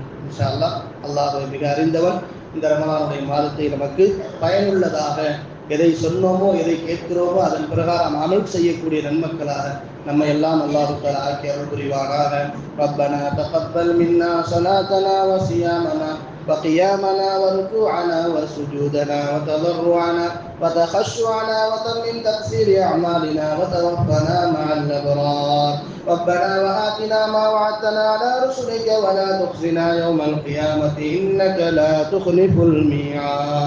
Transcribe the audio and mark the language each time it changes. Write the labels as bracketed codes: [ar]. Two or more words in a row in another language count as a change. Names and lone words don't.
[ar] إن شاء الله. [ta] அல்லாஹ் மிக அறிந்தவன். இந்த ரமலானுடைய மாதத்தை நமக்கு பயனுள்ளதாக எதை சொன்னோமோ எதை கேட்கிறோமோ அதன் பிரகாரம் அமல் செய்யக்கூடிய நன்மக்களாக நம்ம எல்லாம் [ar] الله تعالى [ta] ஆக்கி அருள் புரிவானாக. [ar] ربنا تقبل منا صلاتنا وصيامنا وقيامنا وركوعنا وسجودنا وتضرعنا وتخشعنا وتمم تقصير أعمالنا وتوفنا مع الأبرار. ربنا وآتنا ما وعدتنا على رسلك ولا تخزنا يوم القيامة إنك لا تخلف الميعاد.